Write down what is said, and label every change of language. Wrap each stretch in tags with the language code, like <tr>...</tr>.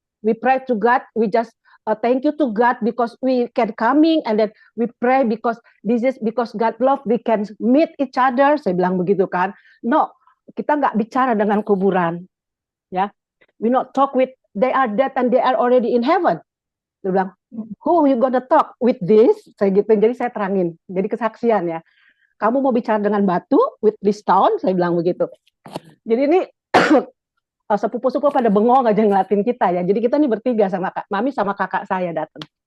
<en>We pray to God, we just thank you to God because we can coming and then we pray because this is because God love we can meet each other.</en> <id>Saya bilang begitu kan. No, kita nggak bicara dengan kuburan.</id> <en>Ya, we not talk with they are dead and they are already in heaven.</en> <id>Dia bilang,</id> <en>who you gonna talk with this?</en> <id>Saya gitu. Jadi saya terangin. Jadi kesaksian ya. Kamu mau bicara dengan batu</id> <en>with this stone?</en> <id>Saya bilang begitu. Jadi ini sepupu-sepupu pada bengong aja ngeliatin kita ya. Jadi kita ini bertiga sama Mami sama kakak saya datang.</id>